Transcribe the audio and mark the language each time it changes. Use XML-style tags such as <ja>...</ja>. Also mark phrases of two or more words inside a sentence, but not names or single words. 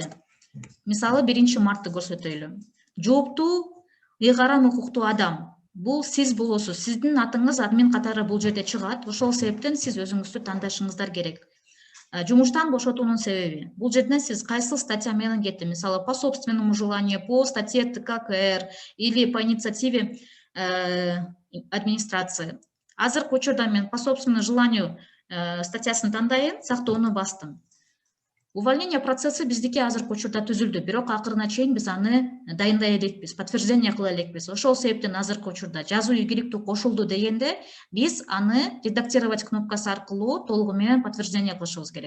<ky>Мисалы 1 мартты көрсөтөйлү. Жооптуу ыйгарым укуктуу адам. Бул сиз болосуз. Сиздин атыңыз админ катары бул жерде чыгат. Ошол себептен сиз өзүңүздү тандашыңыздар керек. Жумуштан бошотуунун себеби. Бул жерден сиз кайсыл статья менен кетти?</ky> <ru>Мисалы по собственному желанию, по статье ТККР или по инициативе администрации.</ru> <ky>Азыркы учурда мен</ky> <ru>по собственному желанию</ru> <ky>статьясын тандайын, сактоону бастым. Увольнение процесси биздики азыркы учурда түзүлдү, бирок акырына чейин биз аны дайындай элекпиз, подтверждение кыла элекпиз. Ошол себептен азыркы учурда жазуу ийгиликтүү кошулду дегенде биз аны редактировать кнопкасы аркылуу толугу менен подтверждение кылышыбыз керек.</ky>